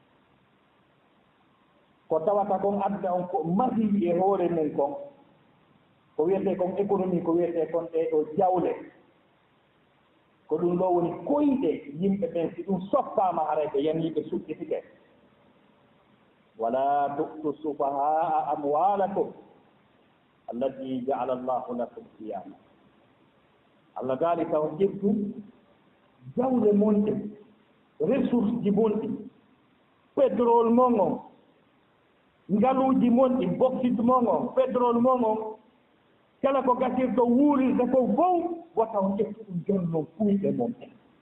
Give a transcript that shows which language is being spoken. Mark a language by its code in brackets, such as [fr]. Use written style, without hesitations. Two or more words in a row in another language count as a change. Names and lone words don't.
[ff] ko tawata kon adda on ko masiwi e hoore mum kon ko wiyete kon économie ko wiyete kon ɗeɗo jawle ko ɗum ɗo woni koyɗe yimɓe ɓen si ɗum soppama haray ɓe yaniɓe suɓɓitike [ar] ولا تؤتوا السفهاء أموالكم التي جعل الله لكم قياما. [ff] Allah gaali taw ƴettu jawle monɗe ressource ji monɗi pétrole mon on ngaluuji monɗi bauxite mon on pétrole mon on kala ko gasirɗo wuurirde ko fof wataw ƴettu ɗum jonnon kuyɗe mon ɗen